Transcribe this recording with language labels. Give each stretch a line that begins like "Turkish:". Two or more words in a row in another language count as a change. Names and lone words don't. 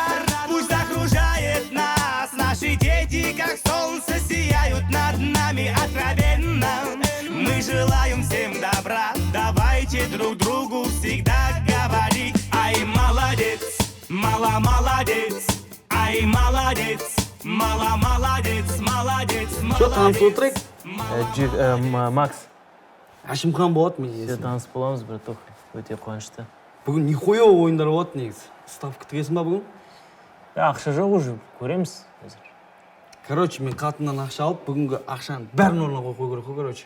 Russian: Пусть окружает нас, наши дети как солнце сияют над нами откровенно. Мы желаем всем добра, давайте друг другу всегда говорить: ай, молодец, мало молодец, ай, молодец, мало молодец, молодец, Чё,
Kazakh: таныс отырайық? Макс. Ашимхан болады мен Все есім. таныс боламыз, братуха. Өте қуанышты. Бүгін нихуя ойындар болады негізі. Ставка тігесің ба бүгін? Ақша жоқ уже, көреміз. Короче, мен қатыннан ақша алып, бүгінгі ақшаны бәрін орнына қой керек қой, короче.